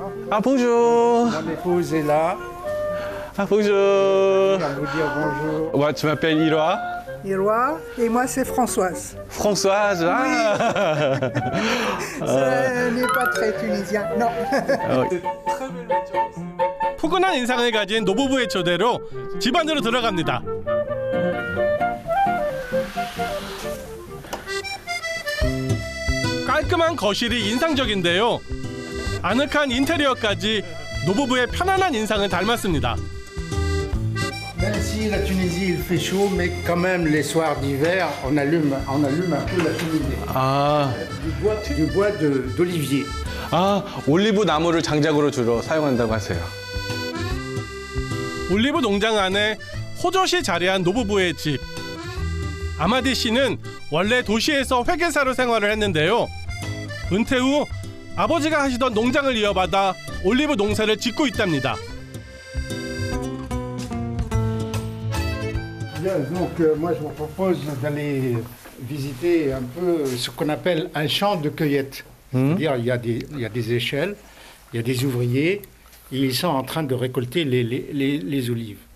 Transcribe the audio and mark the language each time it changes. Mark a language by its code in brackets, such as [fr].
[fr] Ah, bonjour. Mon épouse est là. Ah, bonjour. Je vais vous dire bonjour. Ouais, tu m'appelles Iloa. Iloa, et moi c'est Françoise. Françoise, ah. Ce n'est pas très tunisien, non. [ko] 푸근한 인상을 가진 노부부의 초대로 집 안으로 들어갑니다. 깔끔한 거실이 인상적인데요. 아늑한 인테리어까지 노부부의 편안한 인상을 닮았습니다. [fr] Même si la Tunisie il fait chaud, mais quand même les soirs d'hiver, on allume un peu la cheminée. 아, Du bois d'olivier. [ko] 아, 올리브 나무를 장작으로 주로 사용한다고 하세요. 올리브 농장 안에 호젓이 자리한 노부부의 집. 아마디 씨는 원래 도시에서 회계사로 생활을 했는데요. 은퇴 후 아버지가 하시던 농장을 이어받아 올리브 농사를 짓고 있답니다. [fr] Bien, donc moi je vous propose d'aller visiter un peu ce qu'on appelle un champ de cueillette. C'est-à-dire il y a des échelles, il y a des ouvriers et ils sont en train de récolter les olives.